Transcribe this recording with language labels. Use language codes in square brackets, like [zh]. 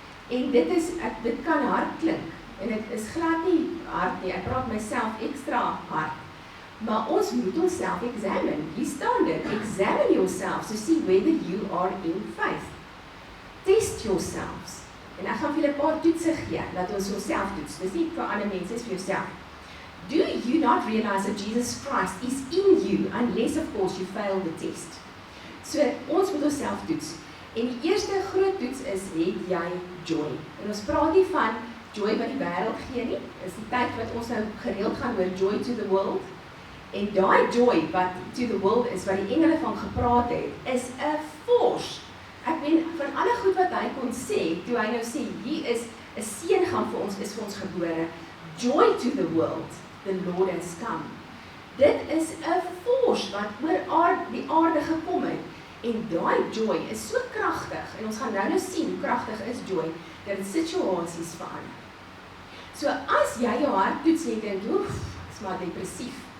[af] En dit kan hard klink, en dit is glad nie hard nie, ek praat myself ekstra hard. Maar ons moet onsself [en] examine. [af] Hier staan dit, [en] examine yourselves to see whether you are in faith. Test yourselves. [af] En ek gaan vir julle 'n paar toetse gee, dat ons onsself toets. Dis nie vir ander mense, dis vir jouself. [en] Do you not realize that Jesus Christ is in you, unless of course you fail the test? [af] So, ons moet onsself toets. En die eerste groot toets is, het jy joy? En ons praat nie van joy wat die wêreld gee nie, is die tyd wat ons nou gereeld gaan oor [en] joy to the world. [af] En daai joy wat [en] to the world [af] is, wat die engele van gepraat het, is 'n force. Ek meen, van alle goed wat hy kon sê, toe hy nou sê, hier is 'n seun gaan vir ons, is vir ons gebore. [en] Joy to the world, the Lord has come. [af] Dit is 'n force wat oor die aarde gekom het. En daai joy is so kragtig, en ons gaan nou sien hoe kragtig is joy, dat dit situasies verander. So as jy jou hart toets en dink, oef, is maar depressief.